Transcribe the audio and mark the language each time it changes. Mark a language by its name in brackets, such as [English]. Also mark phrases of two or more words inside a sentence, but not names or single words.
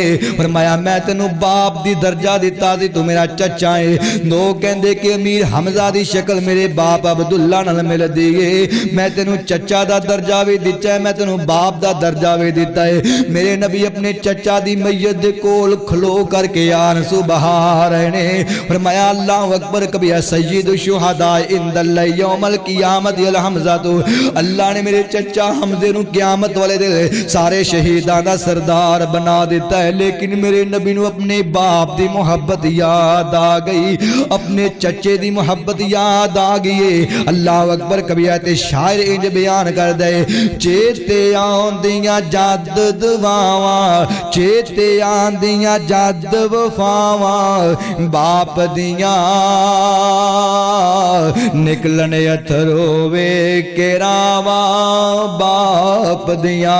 [Punjabi] ਫ਼ਰਮਾਇਆ ਮੈਂ ਤੈਨੂੰ ਬਾਪ ਦੀ ਦਰਜਾ ਦਿੱਤਾ ਸੀ, ਤੂ ਮੇਰਾ ਚਾਚਾ ਹੈ। ਲੋਗ ਕਹਿੰਦੇ ਕਿ ਅਮੀਰ ਹਮਜ਼ਾ ਦੀ ਸ਼ਕਲ ਮੇਰੇ ਬਾਪ ਅਬਦੁੱਲਾ ਨਾਲ ਮਿਲਦੀ ਹੈ। ਮੈਂ ਤੈਨੂੰ ਚਾਚਾ ਦਾ ਦਰਜਾ ਭੀ ਦਿੱਤਾ ਹੈ, ਮੈਂ ਤੈਨੂੰ ਬਾਪ ਦਾ ਦਰਜਾ ਭੀ ਦਿੱਤਾ ਹੈ। ਮੇਰੇ ਨਬੀ ਅਪਣੇ ਚਾਚਾ ਦੀ ਮੱਯਤ ਦੇ ਕੋਲ ਖਲੋ ਕਰਕੇ ਯਾਰ ਸੁਬਹਾਨ ਰਹੇ ਨੇ। [Arabic] फरमाया الله أكبر كبيرا سيد الشهداء عند يوم القيامة الحمزة. [Punjabi] ਤੋ ਅੱਲਾਹ ਨੇ ਮੇਰੇ ਚਾਚਾ ਹਮਜ਼ੇ ਨੂੰ ਕਯਾਮਤ ਵਾਲੇ ਦਿਨ ਸਾਰੇ ਸ਼ਹੀਦਾਂ ਦਾ ਸਰਦਾਰ ਬਣਾ ਦਿੱਤਾ ਹੈ। ਲੇਕਿਨ ਮੇਰੇ ਨਬੀ ਨੂੰ ਅਪਣੇ ਬਾਪ ਦੀ ਮੁਹੱਬਤ ਯਾਦ ਆ ਗਈ, ਅਪਣੇ ਚਾਚੇ ਦੀ ਮੁਹੱਬਤ ਯਾਦ ਆ ਗਈ। [Arabic] الله أكبر كبيرا [Punjabi] ਤੇ ਸ਼ਾਇਰ ਇੰਜ ਬਿਆਨ ਕਰਦੇ, ਚੇਤੇ ਆਂਦੀਆਂ ਜਦ ਦੁਆਵਾਂ, ਚੇਤੇ ਆਂਦੀਆਂ ਜਦ ਵਫ਼ਾਵਾਂ ਬਾਪ ਦੀਆਂ, ਨਿਕਲਣ ਅੱਥਰੂ ਵੇਖ ਕੇ ਰਾਹਵਾਂ ਬਾਪ ਦੀਆਂ।